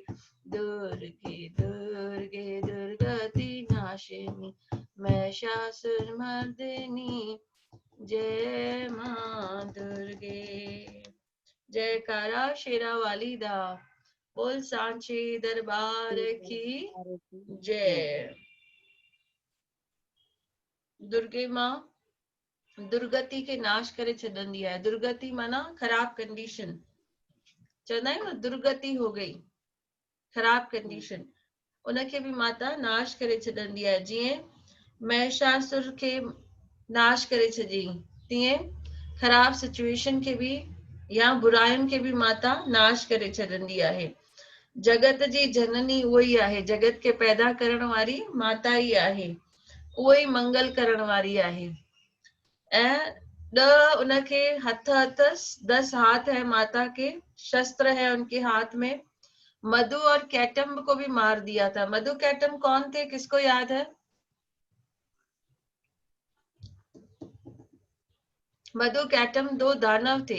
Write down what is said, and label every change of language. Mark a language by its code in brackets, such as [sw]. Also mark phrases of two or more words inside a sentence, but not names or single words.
[sa] दुर्गे दुर्गे दुर्गति नाशिनी महिषासुरमर्दिनी जय माँ दुर्गे। [pa] जयकारा शेरा वाली दा बोल सांचे दरबार की जय। [sd] दुर्गे माँ दुर्गति के नाश करे छॾंदी आहे। दुर्गति माना खराब कंडीशन चवंदा आहियूं न [hi] दुर्गति हो गई [sd] खराब कंडीशन उनखे भी माता नाश करे छॾंदी आहे। जीअं महिषासुर खे नाश करे छॾियईं तीअं खराब सिचुएशन के भी या बुरायुनि खे भी माता नाश करे छॾंदी आहे। जगत जी जननी उहो ई आहे जगत के पैदा करण वारी माता ई आहे उहो ई मंगल करण वारी आहे। ऐं 10 उनके हथ [hi] 10 हाथ है माता के शस्त्र है उनके हाथ में। मधु और कैटम्ब को भी मार दिया था। मधु कैटम्ब कौन थे किसको याद है? मधु कैटम्ब 2 दानव थे।